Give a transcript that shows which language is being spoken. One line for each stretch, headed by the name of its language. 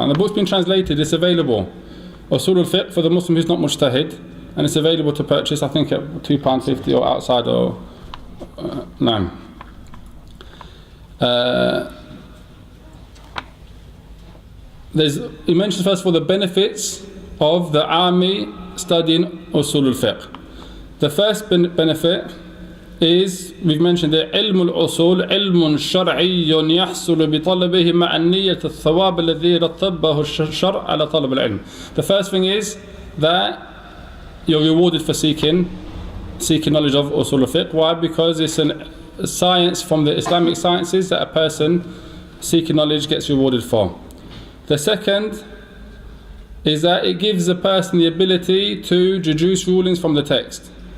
English: And the book's been translated, it's available. Usool Al Fiqh for the Muslim who's not mujtahid, and it's available to purchase, I think at £2.50 or outside, or no. He mentions first of all the benefits of the army studying Usool Al Fiqh. The first benefit is, we've mentioned it,
Arabic: علم الأصول علم شرعي يحصل بطلبه مع النية الثواب الذي رتبه الشرع على طلب العلم.
English: The first thing is that you're rewarded for seeking knowledge of Usool Al Fiqh. Why? Because it's a science from the Islamic sciences that a person seeking knowledge gets rewarded for. The second is that it gives a person the ability to deduce rulings from the text.